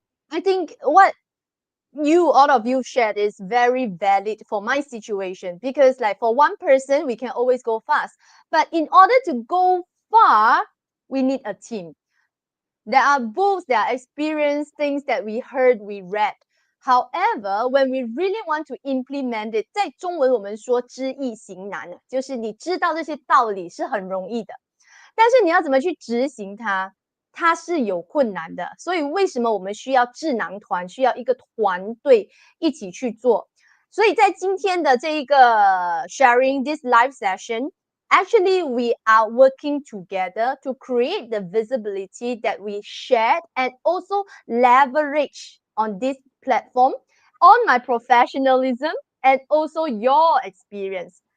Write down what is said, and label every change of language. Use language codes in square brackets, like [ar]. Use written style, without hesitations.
[en] I think what all of you shared is very valid for my situation, because like for one person we can always go fast, but in order to go far we need a team. There are books, there are experience, things that we heard, we read. However, when we really want to implement it, [zh] 在中文我们说知易行难，就是你知道这些道理是很容易的，但是你要怎么去执行它，它是有困难的。所以为什么我们需要智囊团，需要一个团队一起去做？所以在今天的这一个 [en] sharing this live session, actually we are working together to create the visibility that we shared and also leverage on this platform on my professionalism and also your experience.